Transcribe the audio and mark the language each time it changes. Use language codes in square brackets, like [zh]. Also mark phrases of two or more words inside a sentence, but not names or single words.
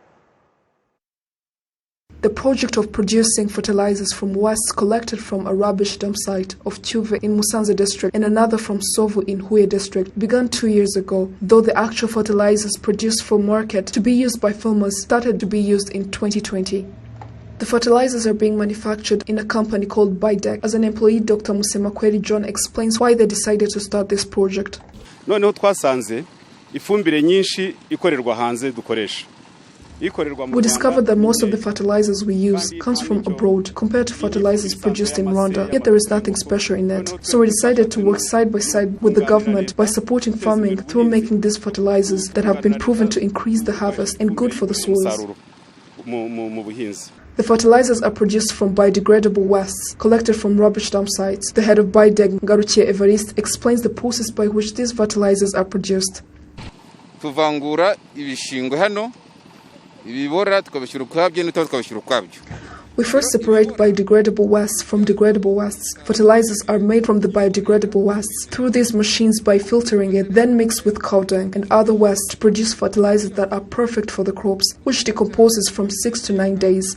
[en] The project of producing fertilizers from waste collected from a rubbish dump site of Chuve in Musanze district and another from Sovu in Huye district began 2 years ago, though the actual fertilizers produced for market to be used by farmers started to be used in 2020. The fertilizers are being manufactured in a company called Bidec. As an employee, Dr. Musemakweli John explains why they decided to start this project. [rw] Noneho twasanze ifumbire nyinshi ikorerwa hanze dukoresha. [en] We discovered that most of the fertilizers we use comes from abroad compared to fertilizers produced in Rwanda, yet there is nothing special in it. So we decided to work side by side with the government by supporting farming through making these fertilizers that have been proven to increase the harvest and good for the soils. The fertilizers are produced from biodegradable wastes collected from rubbish dump sites. The head of Bideg, Ngarukiye Evariste, explains the process by which these fertilizers are produced. [rw] Tuvangura ibishingwe hano. [en] We first separate biodegradable wastes from degradable wastes. Fertilizers are made from the biodegradable wastes through these machines by filtering it, then mixed with cow dung and other wastes to produce fertilizers that are perfect for the crops, which decomposes from 6 to 9 days.